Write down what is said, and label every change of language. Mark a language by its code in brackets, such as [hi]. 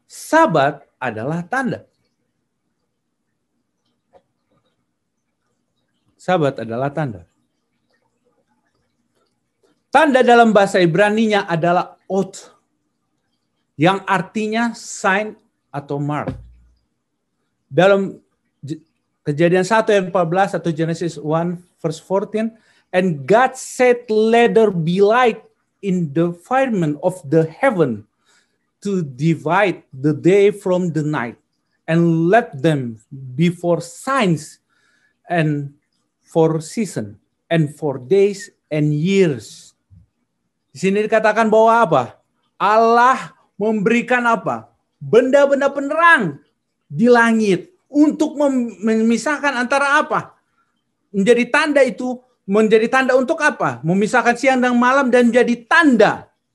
[id] Sabat adalah tanda. Sabat adalah tanda. Tanda dalam bahasa Ibrani-nya adalah oath, yang artinya sign atau mark. Dalam Kejadian 1 ayat 14 atau [en] Genesis 1 verse 14, and God said, let there be light in the firmament of the heaven to divide the day from the night, and let them be for signs and for season and for days and years. [id] Di sini dikatakan bahwa apa? Allah memberikan apa? Benda-benda penerang di langit untuk memisahkan antara apa? Menjadi tanda itu, menjadi tanda untuk apa? Memisahkan siang dan malam dan menjadi tanda.